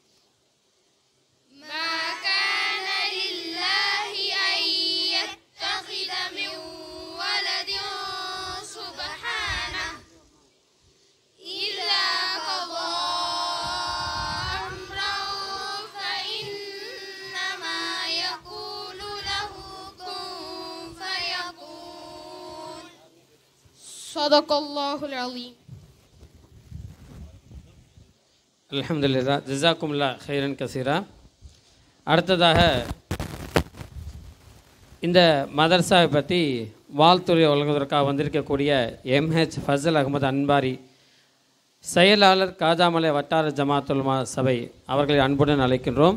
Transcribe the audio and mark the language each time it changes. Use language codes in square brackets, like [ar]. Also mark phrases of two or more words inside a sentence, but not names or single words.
[ar] ما كان لله أن يتخذ من ولد سبحانه إذا قضى أمرا فإنما يقول له كن فيكون صدق الله العظيم. الحمد لله، جزاكم الله خيرا كثيرا. [ta] அடுத்ததாக இந்த மதரசாவை பற்றி வாழ்த்துறை வழங்குவதற்காக வந்திருக்கக்கூடிய எம்ஹெச் ஃபசல் அகமது அன்பாரி, செயலாளர் காஜாமலை வட்டார ஜமாத்துல் உலமா சபை அவர்களை அன்புடன் அழைக்கின்றோம்.